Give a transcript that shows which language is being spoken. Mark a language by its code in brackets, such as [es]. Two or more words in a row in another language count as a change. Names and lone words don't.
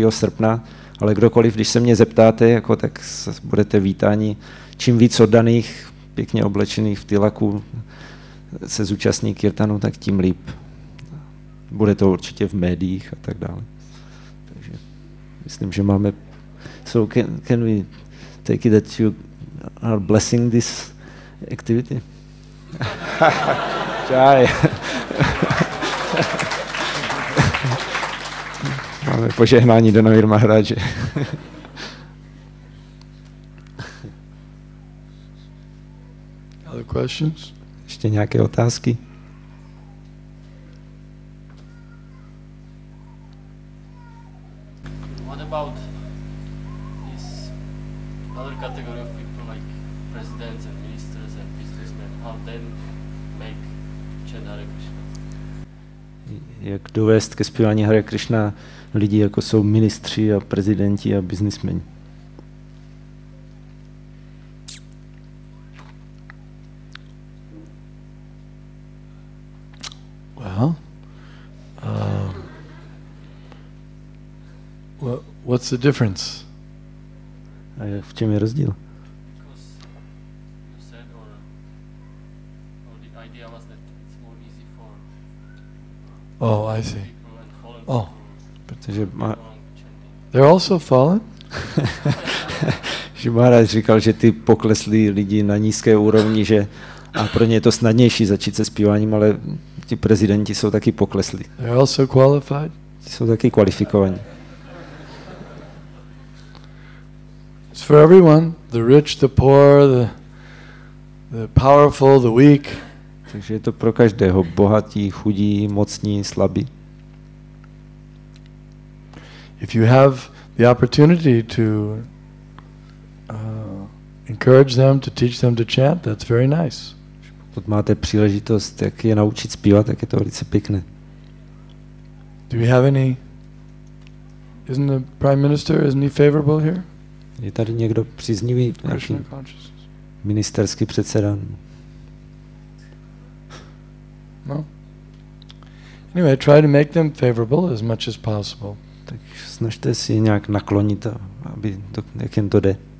[cs] srpna, ale kdokoliv, když se mě zeptáte, jako, tak budete vítáni. Čím víc oddaných, pěkně oblečených v tilaku se zúčastní kirtanu, tak tím líp. Bude to určitě v médiích a tak dále. Takže myslím, že máme... [en] So can we take it that you are blessing this activity? [cs] Čaj. Máme požehnání Danavir Maharaje. [en] Other questions? [cs] Ještě nějaké otázky? [en] What about this other category of people like presidents and ministers and businessmen? How then make chant Hare Krishna? [cs] Jak dovést ke zpívání Hare Krishna lidi, jako jsou ministři a prezidenti a biznismeni? [en] Well, what's the difference? [cs] A v čem je rozdíl? [en] Because you said, or the idea was that it's more easy for Oh, I see. people and fallen Oh, people [cs] Protože [en] to go on chanting. they're also fallen? [cs] že Maharaj říkal, že ty pokleslí lidi na nízké úrovni, že a pro ně je to snadnější začít se zpíváním, ale ti prezidenti jsou taky pokleslí. [en] They're also qualified? [cs] Jsou taky kvalifikovaní. [en] It's for everyone, the rich, the poor, the powerful, the weak. [cs] Takže je to pro každého, bohatí, chudí, mocní, slabí. [en] If you have the opportunity to encourage them, to teach them to chant, that's very nice. [cs] Pokud máte příležitost, jak je naučit zpívat, tak je to velice pěkné. [en] Do we have any? Isn't the Prime Minister, isn't he favorable here? [cs] Je tady někdo příznivý, [en] Krishna [cs] nějaký [en] consciousness. [cs] ministerský předseda? [en] No. Anyway, try to make them favorable as much as possible. [cs] Tak snažte si je nějak naklonit, aby to, jak jen to jde.